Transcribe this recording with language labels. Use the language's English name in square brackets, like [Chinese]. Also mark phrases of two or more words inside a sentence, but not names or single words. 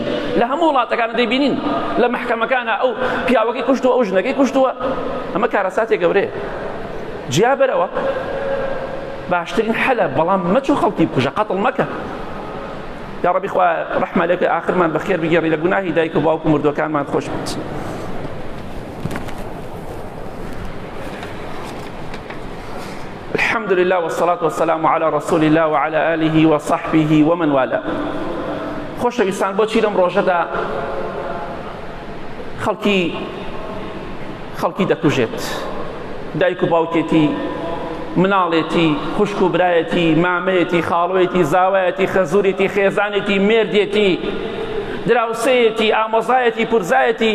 [Central Kurdish] لە هەموو وڵاتەکانە دەیبینین، لە مەحکەمەکانە ئەو پیاوەکەی کوشتووە، ئەو ژنەکەی کوشتووە. ئەمە کارەساتێک گەورەیە. جیا بەرەوە باشترین حەلە، بەڵام مەچوو خەڵکی بکوژە، قەتڵ مەکە. یا ڕەبی خوا ڕەحمە لێکە ئاخرمان بەخێر بگێڕی، لە گوناهی دایک و باوک و مردوەکانمان خۆش بێت. [Arabic] الحمد لله والصلاة والسلام على رسول الله وعلى آله وصحبه ومن والاه. [Central Kurdish] خۆشەویستان، بۆچی لەم ڕۆژەدا خەڵکی دەکوژێت؟ دایک و باوکێتی، مناڵێتی، خوشک و برایەتی، مامەیەتی، خاڵۆیەتی، زاوایەتی، خەزوورێتی، خێزانێتی، مێردێتی، دراوسەیەتی، ئامۆزایەتی، پورزایەتی.